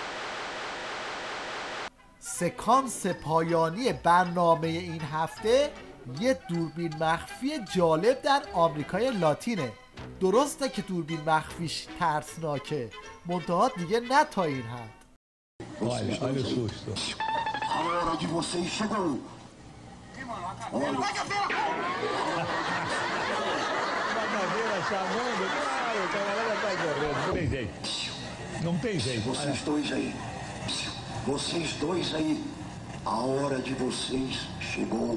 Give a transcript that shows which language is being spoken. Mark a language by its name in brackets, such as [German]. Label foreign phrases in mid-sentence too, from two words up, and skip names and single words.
[Persian] سکانس پایانی برنامه این هفته یه دوربین مخفی جالب در آمریکای لاتینه. درسته که دوربین مخفیش ترسناکه، منتها دیگه نه تا این حد. [Portuguese] Olha o susto. A hora de vocês chegou. Bagadeira chamando, claro, o camarada tá correndo, não tem jeito. Não tem jeito. Vocês dois aí, a hora de vocês chegou.